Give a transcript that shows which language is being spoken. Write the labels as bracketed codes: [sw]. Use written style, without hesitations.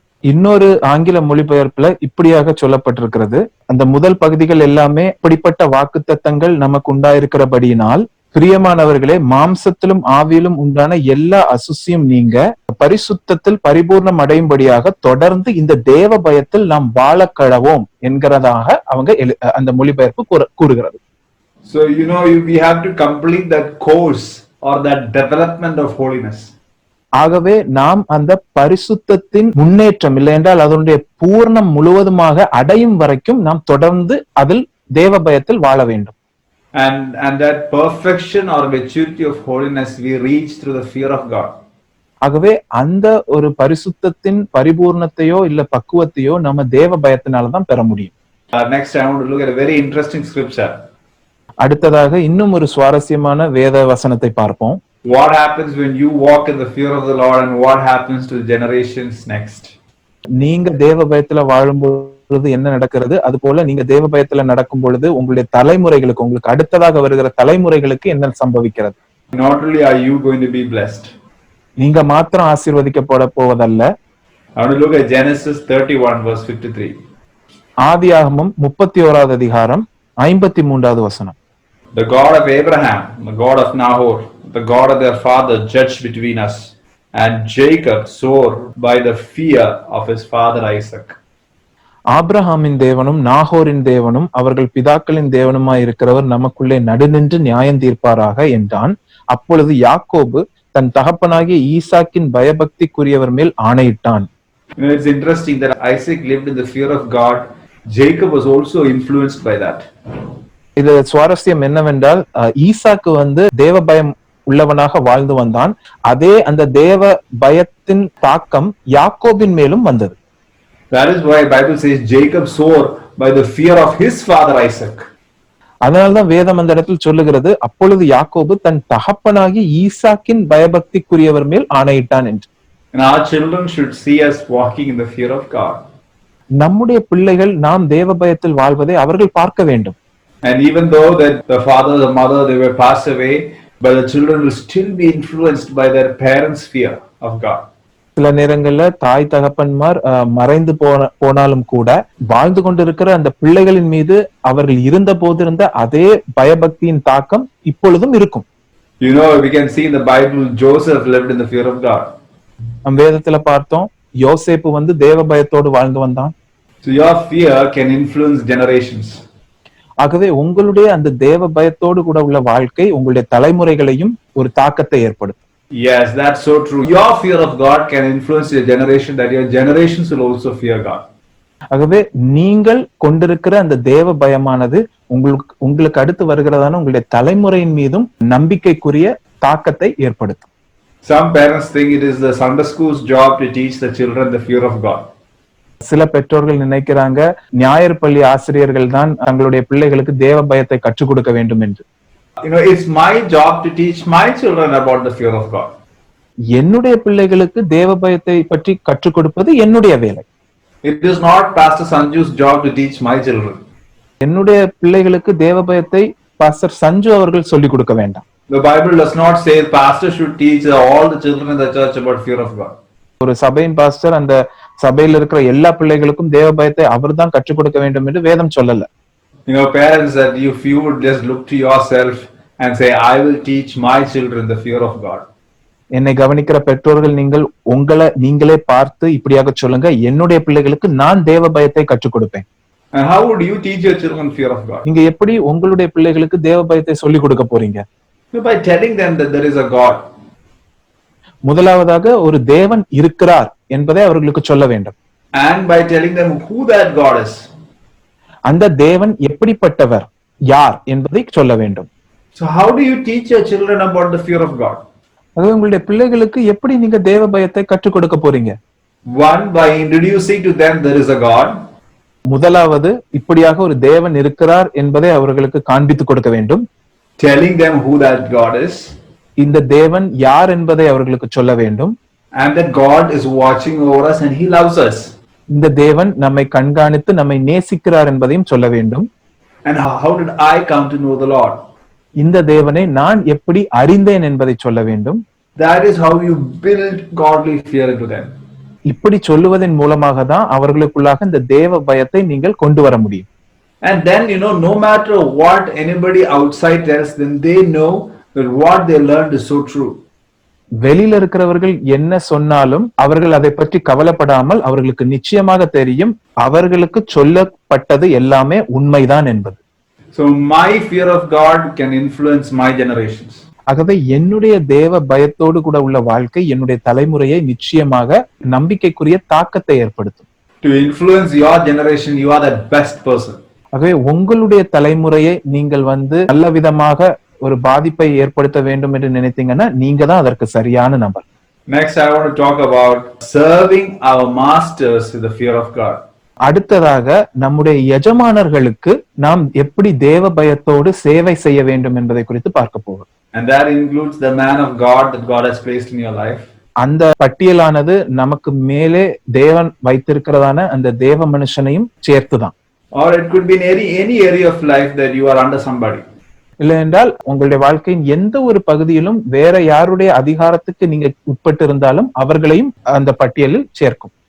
[ta] இன்னொரு ஆங்கில மொழிபெயர்ப்புல இப்படியாக சொல்லப்பட்டிருக்கிறது. அந்த முதல் பகுதிகள் எல்லாமே இப்படிப்பட்ட வாக்குத்தத்தங்கள் நமக்கு உண்டாயிருக்கிறபடியினால் பிரியமானவர்களே, மாம்சத்திலும் ஆவியிலும் உண்டான எல்லா அசுசியும் நீங்க பரிசுத்தத்தில் பரிபூர்ணம் அடையும்படியாக தொடர்ந்து இந்த தேவ பயத்தில் நாம் வாழ கடவோம் என்கிறதாக அவங்க அந்த மொழிபெயர்ப்பு கூறுகிறது. [en] So we have to complete that course or that development of holiness. [ta] ஆகவே நாம் அந்த பரிசுத்தத்தின் முன்னேற்றம், இல்லை என்றால் அதனுடைய பூர்ணம் முழுவதுமாக அடையும் வரைக்கும் நாம் தொடர்ந்து அதில் தேவ பயத்தில் வாழ வேண்டும். [en] And that perfection or maturity of holiness we reach through the fear of God. [ta] ஆகவே அந்த ஒரு பரிசுத்தத்தின் பரிபூர்ணத்தையோ இல்ல பக்குவத்தையோ நம்ம தேவ பயத்தினாலதான் பெற முடியும். [en] Next I want to look at a very interesting scripture. [ta] அடுத்ததாக இன்னும் ஒரு சுவாரஸ்யமான வேத வசனத்தை பார்ப்போம். [en] What happens when you walk in the fear of the Lord and what happens to the generations next? [ta] நீங்க தேவ பயத்துல வாழும்பொழுது என்ன நடக்கிறது, அது போல நீங்க தேவ பயத்துல நடக்கும் பொழுது உங்களுடைய தலைமுறைகளுக்கு, உங்களுக்கு அடுத்ததாக வருகிற தலைமுறைகளுக்கு என்ன சம்பவிக்கிறது? [en] Not only are you going to be blessed. [ta] நீங்க மாத்திரம் ஆசீர்வதிக்கப்பட போவதல்ல. [en] I want to look at Genesis 31 verse 53. [ta] ஆதியாகமம் 31வது அதிகாரம் 53வது வசனம். [en] The God of Abraham, the God of Nahor, the God of their father judged between us, and Jacob swore by the fear of his father Isaac. [ta] ஆபிரகாமின் தேவனும் நாகோரின் தேவனும் அவர்கள் பிதாக்களின் தேவனுமாய் இருக்கிறவர் நமக்குள்ளே நடுநின்று நியாயம் தீர்ப்பாராக என்றான். அப்பொழுது யாக்கோபு தன் தகப்பனாகிய ஈசாக்கின் பயபக்திக்குரியவர் மேல் ஆணையிட்டான். [en] It's interesting that Isaac lived in the fear of God. Jacob was also influenced by that. [ta] இது சுவாரஸ்யம் என்னவென்றால், ஈசாக்கு தேவ பயம் உள்ளவனாக வாழ்ந்து வந்தான். அதே அந்த தேவ பயத்தின் தாக்கம் யாக்கோபின் மேலும் வந்தது. [en] That is why Bible says Jacob swore by the fear of his father Isaac. [ta] அதனால்தான் வேதம் அந்த இடத்தில் சொல்லுகிறது, அப்பொழுது யாக்கோபு தன் தகப்பனாகி ஈசாக்கின் பயபக்திக்குரியவர் மேல் ஆணையிட்டான் என்று. [en] And our children should see us walking in the fear of God. [ta] நம்முடைய பிள்ளைகள் நாம் தேவ பயத்தில் வாழ்வதை அவர்கள் பார்க்க வேண்டும். [en] And even though that the father, the mother, they were passed away, but the children will still be influenced by their parents' fear of God. [ta] சில நேரங்கள்ல தாய் தகப்பன்மார் மறைந்து போனாலும் கூட வாழ்ந்து கொண்டிருக்கிற அந்த பிள்ளைகளின் மீது அவர்கள் இருந்த போதிருந்த அதே பயபக்தியின் தாக்கம் இப்பொழுதும் இருக்கும். [en] We can see in the Bible Joseph lived in the fear of God. [ta] நம் வேதத்துல பார்த்தோம், யோசேப்பு தேவ பயத்தோடு வாழ்ந்து வந்தான். [en] So your fear can influence generations. [ta] ஆகவே உங்களுடைய அந்த தேவ பயத்தோடு கூட உள்ள வாழ்க்கை உங்களுடைய தலைமுறைகளையும் ஒரு தாக்கத்தை ஏற்படுத்தும். [en] Yes, that's so true. Your fear of God can influence your generation, that your generations will also fear God. [ta] ஆகவே நீங்கள் கொண்டிருக்கிற அந்த தேவ பயமானது உங்களுக்கு அடுத்து வருகிறதான உங்களுடைய தலைமுறையின் மீதும் நம்பிக்கைக்குரிய தாக்கத்தை ஏற்படுத்தும். [en] Some parents think it is the Sunday school's job to teach the children the fear of God. [ta] சில பெற்றோர்கள் நினைக்கிறாங்க ஞாயிறு பள்ளி ஆசிரியர்கள் தான் தங்களுடைய பிள்ளைகளுக்கு தேவ பயத்தை கற்றுக் கொடுக்க வேண்டும் என்று. [en] It's my job to teach my children about the fear of God. [ta] என்னுடைய பிள்ளைகளுக்கு தேவ பயத்தை பற்றி கற்றுக் கொடுப்பது என்னுடைய வேலை. [en] It is not Pastor Sanju's job to teach my children. [ta] என்னுடைய பிள்ளைகளுக்கு தேவ பயத்தை பாஸ்டர் சஞ்சு அவர்கள் சொல்லிக் கொடுக்க வேண்டாம். [en] The Bible does not say pastor should teach all the children in the church about fear of God. [ta] ஒரு சபையின் பாஸ்டர் அந்த சபையில் இருக்கிற எல்லா பிள்ளைகளுக்கும் தேவ பயத்தை அவர்தான் கற்றுக் கொடுக்க வேண்டும் என்று வேதம் சொல்லல. [en] Parents, that if you would just look to yourself and say, I will teach my children the fear of God. [ta] என்னை கவனிக்கிற பெற்றோர்கள் நீங்கள் உங்களை நீங்களே பார்த்து இப்படியாக சொல்லுங்க, என்னுடைய பிள்ளைகளுக்கு நான் தேவ பயத்தை கற்றுக் கொடுப்பேன். [en] And how would you teach your children fear of God? [ta] நீங்க எப்படி உங்களுடைய பிள்ளைகளுக்கு தேவ பயத்தை சொல்லிக் கொடுக்க போறீங்க? [en] By telling them that there is a God. [ta] முதலாவதாக ஒரு தேவன் இருக்கிறார் என்பதை அவர்களுக்கு சொல்ல வேண்டும். [en] And by telling them who that God is. [ta] அந்த தேவன் எப்படிப்பட்டவர், யார் என்பதை சொல்ல வேண்டும். [en] So how do you teach your children about the fear of God? [ta] அது உங்களுடைய பிள்ளைகளுக்கு எப்படி நீங்க தேவ பயத்தை கற்றுக் கொடுக்க போறீங்க? [en] One, by introducing to them there is a God. [ta] முதலாவது இப்படியாக ஒரு தேவன் இருக்கிறார் என்பதை அவர்களுக்கு காண்பித்துக் கொடுக்க வேண்டும். [en] Telling them who that God is. [ta] இந்த தேவன் யார் என்பதை அவர்களுக்கு சொல்ல வேண்டும். [en] And that God is watching over us and he loves us. [ta] இந்த தேவன் நம்மை கண்காணித்து நம்மை நேசிக்கிறார் என்பதையும் சொல்ல வேண்டும். [en] And how did I come to know the Lord? [ta] இந்த தேவனை நான் எப்படி அறிந்தேன் என்பதை சொல்ல வேண்டும். [en] That is how you build godly fear into them. [ta] இப்படி சொல்லுவதன் மூலமாக தான் அவர்களுக்குள்ளாக இந்த தேவ பயத்தை நீங்கள் கொண்டு வர முடியும். [en] And then, no matter what anybody outside tells them, they know that what they learned is so true. [ta] வெளியில இருக்கிறவர்கள் என்ன சொன்னாலும் அவர்கள் அதை பற்றி கவலைப்படாமல் அவர்களுக்கு நிச்சயமாக தெரியும் அவர்களுக்கு சொல்லப்பட்டது எல்லாமே உண்மைதான் என்பது. [en] So my fear of God can influence my generations. [ta] ஆகவே என்னுடைய தேவ பயத்தோடு கூட உள்ள வாழ்க்கை என்னுடைய தலைமுறையை நிச்சயமாக நம்பிக்கைக்குரிய தாக்கத்தை ஏற்படுத்தும். [en] To influence your generation, you are the best person. [ta] ஆகவே உங்களுடைய தலைமுறையை நீங்கள் நல்ல விதமாக ஒரு பாதிப்பை ஏற்படுத்த வேண்டும் என்று நினைத்தீங்கன்னா நீங்க தான் அதற்கு சரியான நபர். [en] Next, I want to talk about serving our masters with the fear of God. [ta] அடுத்ததாக நம்முடைய எஜமானர்களுக்கு நாம் எப்படி தேவ பயத்தோடு சேவை செய்ய வேண்டும் என்பதை குறித்து பார்க்க போகிறோம். [en] And that includes the man of God that God has placed in your life. [ta] அந்த பட்டியலானது நமக்கு மேலே தேவன் வைத்திருக்கிறதான அந்த தேவ மனுஷனையும் சேர்த்துதான். [en] Or it could be in any area of life that you are under somebody. [ta] இல்லை என்றால் உங்களுடைய வாழ்க்கையின் எந்த ஒரு பகுதியிலும் வேற யாருடைய அதிகாரத்துக்கு நீங்க உட்பட்டு இருந்தாலும் அவர்களையும் அந்த பட்டியலில் சேர்க்கும்.